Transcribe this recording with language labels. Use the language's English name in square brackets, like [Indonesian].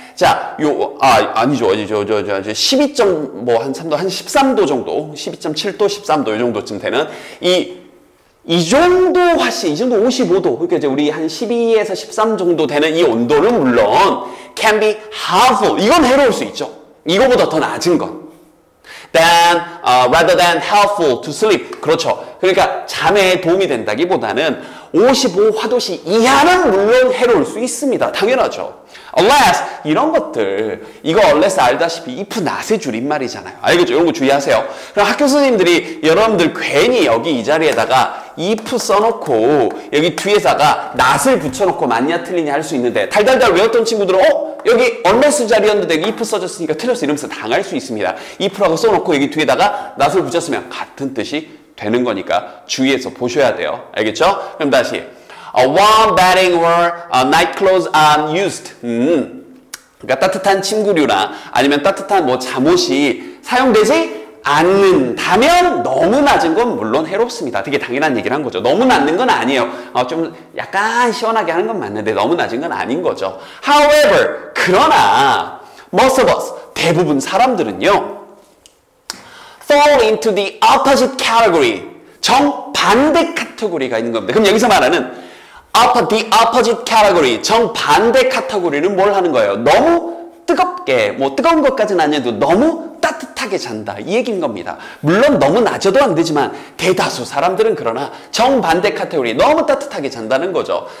[Korean] 자, 아니죠. 12한 13도 정도, 12.7도, 13도 이 정도쯤 되는 이 정도 55도. 그러니까 이제 우리 한 12에서 13 정도 되는 이 온도는 물론 [English] can be harmful. [Korean] 이건 해로울 수 있죠. 이거보다 더 낮은 건. [English] rather than helpful to sleep. [Korean] 그렇죠. 그러니까 잠에 도움이 된다기보다는 55화도씨 이하는 물론 해로울 수 있습니다. 당연하죠. unless 이런 것들 이거 unless 알다시피 if not의 줄임말이잖아요. 알겠죠? 이런 거 주의하세요. 그럼 학교 선생님들이 여러분들 괜히 여기 이 자리에다가 if 써놓고 여기 뒤에다가 not을 붙여놓고 맞냐 틀리냐 할 수 있는데 달달달 외웠던 친구들은 여기 unless 자리였는데 if 써줬으니까 틀렸어 이러면서 당할 수 있습니다. if라고 써놓고 여기 뒤에다가 not을 붙였으면 같은 뜻이 되는 거니까 주의해서 보셔야 돼요. 알겠죠? 그럼 다시 [English] warm bedding or night clothes are used. [Korean] 그러니까 따뜻한 침구류나 아니면 따뜻한 뭐 잠옷이 사용되지 않는다면 너무 낮은 건 물론 해롭습니다. 되게 당연한 얘기를 한 거죠. 너무 낮은 건 아니에요. 좀 약간 시원하게 하는 건 맞는데 너무 낮은 건 아닌 거죠. [English] However, [Korean] 그러나 [English] most of us, [Korean] 대부분 사람들은요 [English] fall into the opposite category, [Korean] 정반대 카테고리가 있는 겁니다. 그럼 여기서 말하는 [English] the opposite category, [Korean] 정반대 카테고리는 뭘 하는 거예요? 너무 뜨겁게, 뭐 뜨거운 것까지는 아니어도 너무 따뜻하게 잔다 이 얘기인 겁니다. 물론 너무 낮아도 안 되지만 대다수 사람들은 그러나 정반대 카테고리 너무 따뜻하게 잔다는 거죠.